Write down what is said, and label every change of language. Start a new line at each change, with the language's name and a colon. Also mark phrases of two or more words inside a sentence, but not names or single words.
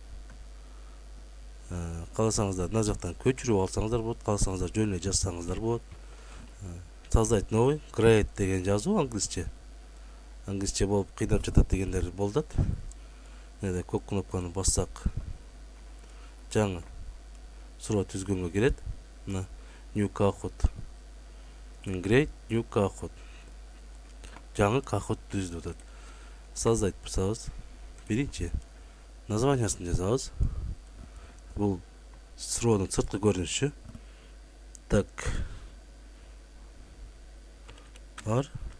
Kyrgyz: Кааласаңыздар мына жактан көчүрүп алсаңыздар болот, кааласаңыздар жөн эле жазсаңыздар болот.
Russian: Создать новый,
Kyrgyz: create деген жазуу англисче. Англисче болуп кыйнап жатат дегендер болдот. Мына көк кнопканы бассак жаңы суроо түзгөнгө кирет.
English: Мына new Kahoot. Create new Kahoot.
Kyrgyz: Жаңы Kahoot түздү атат. Создать басабыз. Биринчи названиясын жазабыз. Бул суроонун сырткы көрүнүшү. Так. Бар.